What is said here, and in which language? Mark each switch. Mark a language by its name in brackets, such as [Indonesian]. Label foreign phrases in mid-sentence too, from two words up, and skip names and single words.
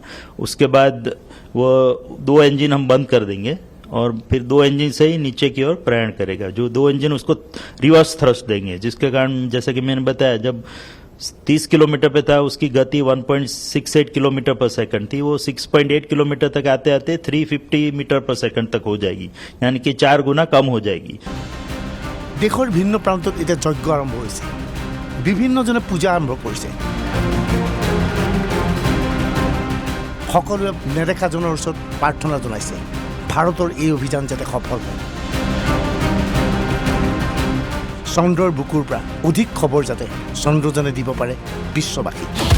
[Hindi] उसके बाद वो 2 इंजन हम बंद कर देंगे और फिर 2 इंजन से ही नीचे की ओर प्रयाण करेगा। जो 2 इंजन उसको [English] reverse thrust [Hindi] देंगे, जिसके कारण जैसा कि मैंने बताया जब 30 किलोमीटर पे था उसकी गति 1.68 [English] kilometer per second [Hindi] थी, वो 6.8 किलोमीटर तक आते आते 350 [English] meter per second [Hindi] तक हो जाएगी, यानी कि 4 गुना कम हो जाएगी। [Assamese] দেশৰ ভিন্ন প্ৰান্তত এতিয়া যজ্ঞ আৰম্ভ হৈছে, বিভিন্নজনে পূজা আৰম্ভ কৰিছে। সকলোৱে নেদেখাজনৰ ওচৰত প্ৰাৰ্থনা জনাইছে ভাৰতৰ এই অভিযান যাতে সফল হয়। চন্দ্ৰৰ বুকুৰ পৰা অধিক খবৰ যাতে চন্দ্ৰযানে দিব পাৰে বিশ্ববাসীক।